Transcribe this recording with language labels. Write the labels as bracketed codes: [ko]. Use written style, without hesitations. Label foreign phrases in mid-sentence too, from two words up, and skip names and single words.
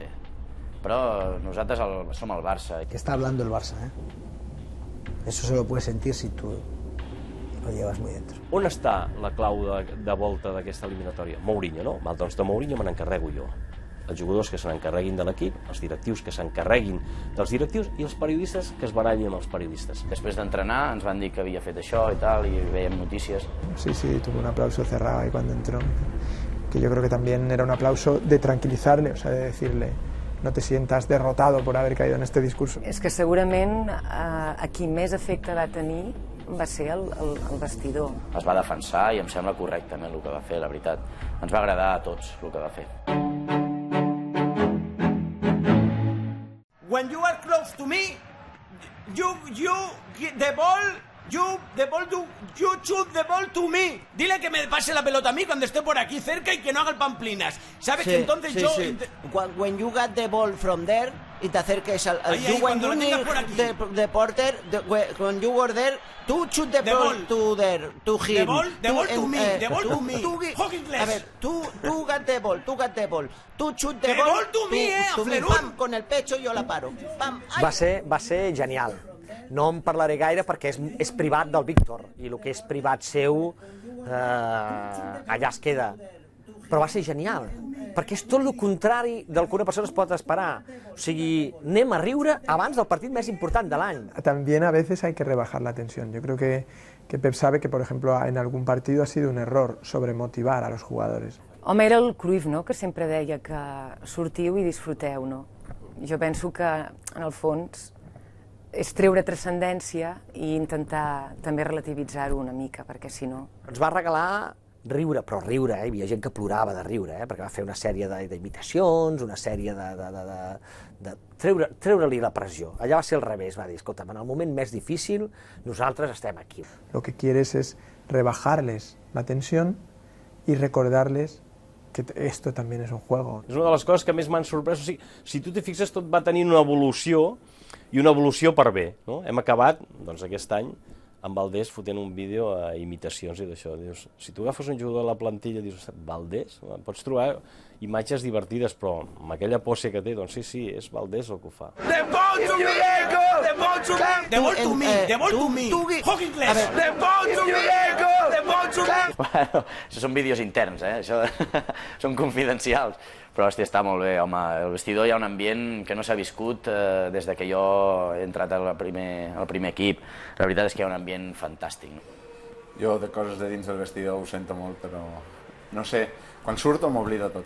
[ca] Però nosaltres som el Barça. [es] Que está hablando el Barça, ¿eh? Eso se lo puedes sentir si tú lo llevas muy dentro. [ca] On està la clau de volta d'aquesta eliminatòria? Mourinho, no? Val, doncs de Mourinho me n'encarrego jo. Els jugadors que se n'encarreguin de l'equip, els directius que s'encarreguin dels directius i els periodistes que es barallin amb els periodistes. Després d'entrenar ens van dir que havia fet això i tal, i veiem notícies. [es] Sí, tuvo un aplauso cerrado ahí cuando entró, que yo creo que también era un aplauso de tranquilizarle, o sea, de decirle no te sientas derrotado por haber caído en este discurso. [ca] És que segurament a qui més efecte va tenir va ser el vestidor. Es va defensar i em sembla correctament el que va fer, la veritat. Ens va agradar a tots el que va fer. [en] When you are close to me, you shoot the ball to me. [es] Dile que me pase la pelota a mí cuando esté por aquí cerca y que no haga el pamplinas. ¿Sabes? Sí, que entonces sí, yo... Sí. [en] When you got the ball from there [es] y te acerques al... cuando lo tengas por aquí. [en] The porter, when you were there, to shoot the ball to there, to him. The ball to me, the ball to me. [es] A ver, tú [en] got the ball, tú shoot the ball to me, [es] pam, con el pecho yo la paro. Pam, [ca] va ser genial. No en parlaré gaire perquè és privat del Víctor i el que és privat seu allà es queda. Però va ser genial, perquè és tot el contrari del que una persona es pot esperar. O sigui, anem a riure abans del partit més important de l'any. [es] También a veces hay que rebajar la tensión. Yo creo que Pep sabe que, por ejemplo, en algún partido ha sido un error sobremotivar a los jugadores. [ca] Home, era el Cruyff, no?, que sempre deia que sortiu i disfruteu, no? Jo penso que, en el fons, és treure transcendència i intentar també relativitzar-ho una mica, perquè si no... Ens va regalar riure, però riure, hi havia gent que plorava de riure, perquè va fer una sèrie d'imitacions, una sèrie de treure-li la pressió. Allà va ser al revés, va dir, escolta, en el moment més difícil nosaltres estem aquí. [es] Lo que quieres es rebajarles la tensión y recordarles que esto también es un juego. [ca] És una de les coses que més m'han sorprès. O sigui, si tu t'hi fixes, tot va tenir una evolució, i una evolució per bé, no? Hem acabat, doncs, aquest any, amb Valdés fotent un vídeo a imitacions i d'això. Dius, si tu agafes un jugador de la plantilla i dius, Valdés? Pots trobar imatges divertides, però amb aquella pose que té, doncs sí, és Valdés el que ho fa. [en] The ball to me, Diego! The ball to me! The ball to me! The ball to me! Hawkins! The ball to me, Diego! The ball to me! [ca] Bueno, això són vídeos interns, això són confidencials. Però, hòstia, està molt bé, home. El vestidor hi ha un ambient que no s'ha viscut des que jo he entrat al primer equip. La veritat és que hi ha un ambient fantàstic. Jo de coses de dins del vestidor ho sento molt, però no sé, quan surto m'oblida tot.